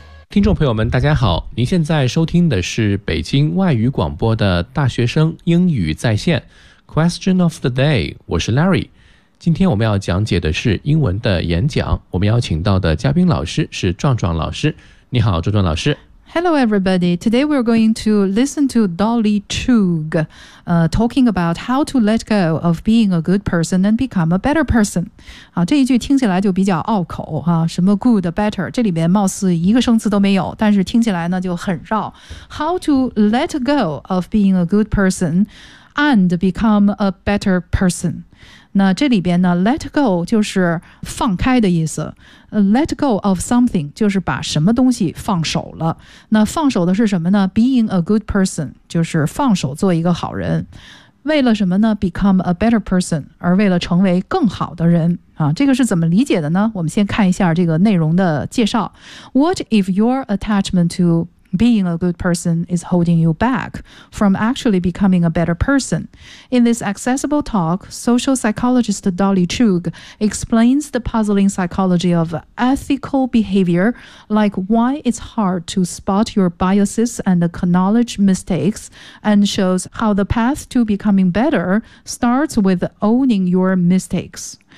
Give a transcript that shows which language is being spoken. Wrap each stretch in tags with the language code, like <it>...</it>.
<zh>听众朋友们大家好，您现在收听的是北京外语广播的大学生英语在线</zh> <en>Question of the day，</en> <zh>我是 Larry。今天我们要讲解的是英文的演讲，我们邀请到的嘉宾老师是壮壮老师。你好壮壮老师。</zh> <en>Hello everybody, today we're going to listen to Dolly Chugg talking about how to let go of being a good person and become a better person.</en> <zh>好，这一句听起来就比较拗口哈，什么 good, better, 这里面貌似一个生词都没有，但是听起来呢就很绕。</zh> <en>How to let go of being a good person and become a better person.</en> <zh>那这里边呢 let go 就是放开的意思，</zh> <en>let go of something</en> <zh>就是把什么东西放手了。那放手的是什么呢？</zh> <en>being a good person</en> <zh>就是放手做一个好人。为了什么呢？</zh> <en>become a better person，</en> <zh>而为了成为更好的人啊。这个是怎么理解的呢？我们先看一下这个内容的介绍。</zh> <en>What if your attachment to being a good person is holding you back from actually becoming a better person? In this accessible talk, social psychologist Dolly Chugg explains the puzzling psychology of ethical behavior, like why it's hard to spot your biases and acknowledge mistakes, and shows how the path to becoming better starts with owning your mistakes.</en>